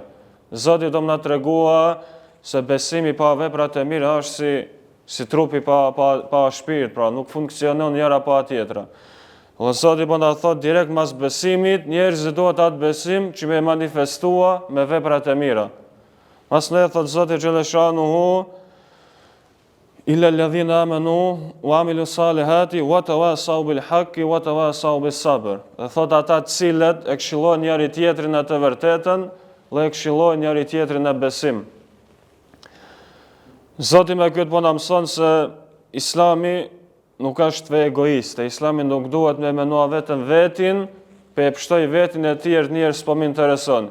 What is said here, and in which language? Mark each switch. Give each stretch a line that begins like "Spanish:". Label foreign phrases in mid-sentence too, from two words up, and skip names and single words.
Albanian: Zoti do më na tregua se besimi pa veprat e mira është si trupi pa shpirt, pra nuk funksionon njëra pa tjetra. Zoti po na thot direkt mas besimit, njerëzit duhet atë besim që me manifestua me veprat e mira. Mas ne thot Zoti
Arabic: جل شأنه إلا الذين آمنوا وعملوا الصالحات وتواصوا بالحق وتواصوا بالصبر.
Albanian: Dhe thot ata të cilët e këshillojnë njëri tjetrin në të vërtetën dhe e këshillojnë njëri tjetrin në besim. Zoti me këtë po na mëson se Islami nuk është fe egoiste. Islami nuk duhet me menua vetëm vetin, pe e pështoj vetin e tjerë njerëz po më intereson.